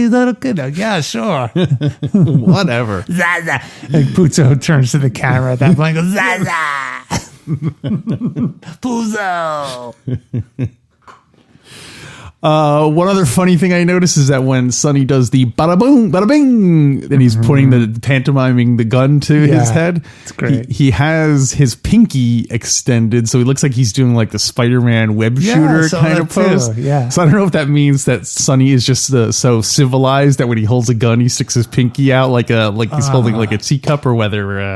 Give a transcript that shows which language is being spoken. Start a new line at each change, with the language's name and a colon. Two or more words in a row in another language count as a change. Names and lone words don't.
English: Is that okay? Like, yeah, sure. Whatever. Zaza. And Puzo turns to the camera at that point and goes, Zaza. Puzo. One other funny thing I noticed is that when Sonny does the bada boom, bada bing, and he's putting the pantomiming the gun to his head, it's great. He has his pinky extended, so he looks like he's doing like the Spider-Man web shooter kind of pose. Yeah. So I don't know if that means that Sonny is just so civilized that when he holds a gun, he sticks his pinky out like he's holding like a teacup, or whether